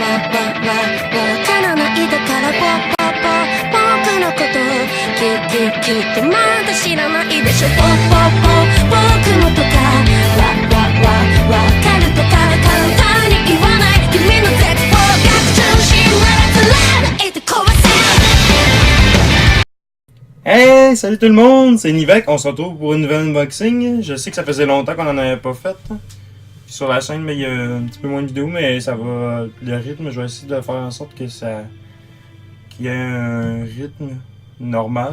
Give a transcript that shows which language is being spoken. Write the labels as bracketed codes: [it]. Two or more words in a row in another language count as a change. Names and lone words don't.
[ja] からないだから僕のこときっとまだ知らないでしょ僕のとかわかるとか簡単に言わない君の絶望逆中心ならずれないで壊せ。 [fr] Hey, salut tout le monde, c'est Nivek, on se retrouve pour une nouvelle unboxing. Je sais que ça faisait longtemps qu'on en avait pas fait. Puis sur la chaîne, mais il y a un petit peu moins de vidéos, mais ça va. Le rythme, je vais essayer de faire en sorte que qu'il y ait un rythme normal.